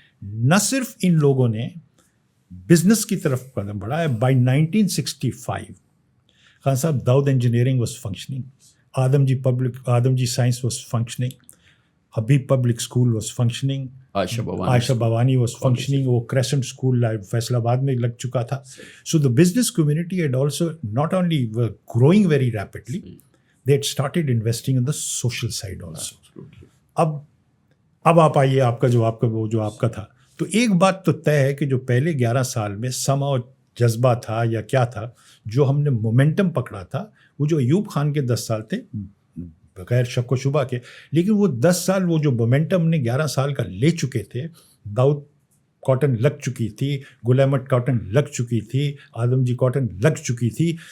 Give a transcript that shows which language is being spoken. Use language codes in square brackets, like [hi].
[ur] نہ صرف ان لوگوں نے بزنس کی طرف قدم بڑھایا. [en] By 1965 Khan Sahib Dawood engineering was functioning, Adamjee science was functioning, Habib public school was functioning, Ayesha Bawany was functioning. [ur] وہ کریسنٹ اسکول فیصل آباد میں لگ چکا تھا. [en] So the business community had also not only growing very rapidly, they had started investing in the social side also. [ur] اب آپ آئیے، آپ کا جو آپ کا تھا، تو ایک بات تو طے ہے کہ جو پہلے 11 سال میں سما اور جذبہ تھا یا کیا تھا، جو ہم نے مومنٹم پکڑا تھا، وہ جو ایوب خان کے 10 سال تھے بغیر شک و شبہ کے. لیکن وہ 10 سال، وہ جو مومنٹم نے 11 سال کا لے چکے تھے، داؤد کاٹن لگ چکی تھی، گل احمد کاٹن لگ چکی تھی، آدم جی کاٹن لگ چکی تھی.